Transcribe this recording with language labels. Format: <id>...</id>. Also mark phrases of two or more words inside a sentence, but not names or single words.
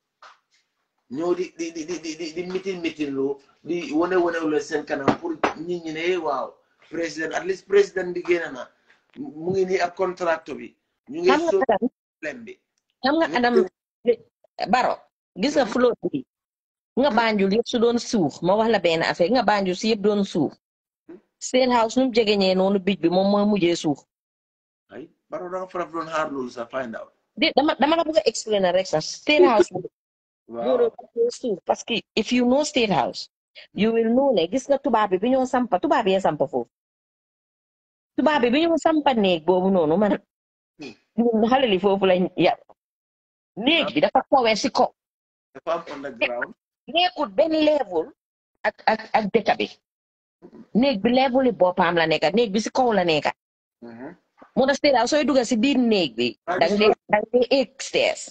<wo>ñëw di mitin loo di wane wu seen kanam pour nit ñi ne waaw président</wo> <en>at least</en> <wo>président bi génn na mu ngi nii ak contract bi ñu ngi soo problème bi xam nga Adam Baro gis nga floor bi nga Banjul yëpp su doon suuf ma wax la benn affaire nga Banjul si yëpp doon suuf State House nu mu jegeñee noonu bij bi moom moo mujjee suuf ay Baro da nga faraf doon xaar loolu sax</wo> <en>find out</en> <wo>dama la bëgg a explainer rek sax State House suuf</wo> <fr>parce que</fr> <en>if you know State House you will know</en> <wo>ne gis nga tubaab bi ñoo sampa tubaab yee sampa foofu tubaab bi ñoo sampa néeg boobu noonu man xale li foofu lañ yar néeg bi dafa kowee si kaw dafa am underground nekkul benn level ak dëkk bi néeg bi level yi boppam la nekka néeg bi si kaw la nekka mu na State House sooy dugga si biir néeg bi dang dee egg stairs</wo>